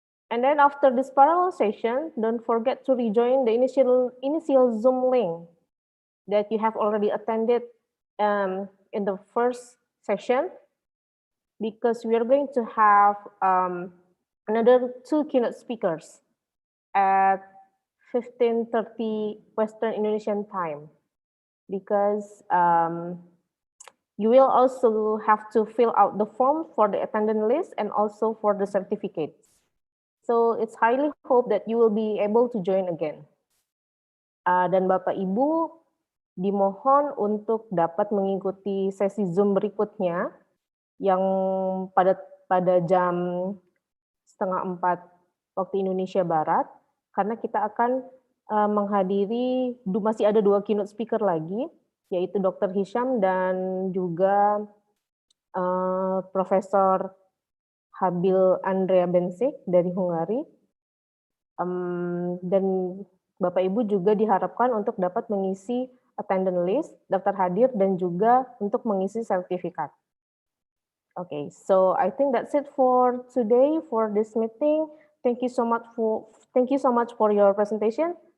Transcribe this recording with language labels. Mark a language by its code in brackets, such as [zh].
[en] And then after this parallel session, don't forget to rejoin the initial Zoom link that you have already attended in the first session, because we are going to have another 2 keynote speakers at 15:30 Western Indonesian time, because You will also have to fill out the form for the attendance list and also for the certificates. So it's highly hope that you will be able to join again. [id] Dan Bapak Ibu dimohon untuk dapat mengikuti sesi Zoom berikutnya yang pada jam 3:30 waktu Indonesia Barat, karena kita akan menghadiri, masih ada 2 keynote speaker lagi, yaitu Dr. Hisham dan juga Profesor Habil Andrea Bensik dari Hungari. Dan Bapak Ibu juga diharapkan untuk dapat mengisi attendance list, daftar hadir, dan juga untuk mengisi sertifikat. [en] Okay, so I think that's it for today for this meeting. Thank you so much for your presentation.